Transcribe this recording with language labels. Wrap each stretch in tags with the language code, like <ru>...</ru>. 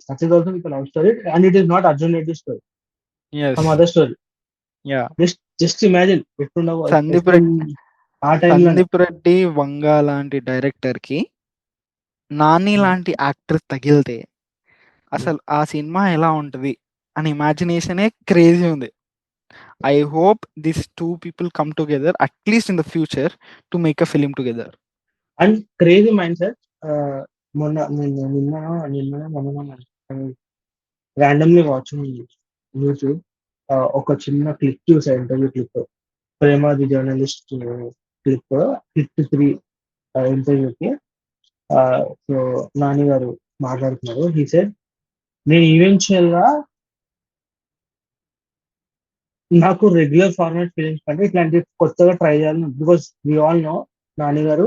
<en>That is also with a love story, and it is not Arjun Reddy's story, some yes. other story. Yeah! Just imagine</en> <te>ఎట్లుండవు Sandeep red ఎట్లుంది ఆ టైంలోనే. 'సందీప్ రెడ్డి వంగ' లాంటి డైరెక్టర్‌కి 'నాని' లాంటి actor తగిలితే అసలు ఆ సినిమా ఎలా ఉంటది అని ఇమాజినేషనే క్రేజీ ఉంది.</te> <en>I hope these two people come together at least in the future to make a film together. And crazy mindset.</en> <te>నిన్న మొన్న</te> <en>randomly watching YouTube.</en> <te>ఒక చిన్న క్లిప్ చూసా, interview clip, ప్రేమాది journalist clip, hit 3 ఇంటర్వ్యూకి. So Nani గారు మాట్లాడుతున్నారు.</te> <en>he said,</en> <te>నేను eventual గా నాకు రెగ్యులర్ ఫార్మాట్ ఫిలిమ్స్ కంటే ఇట్లాంటి కొత్తగా ట్రై చేయాలని,</te> <en>because we all know</en> <te>Nani గారు</te>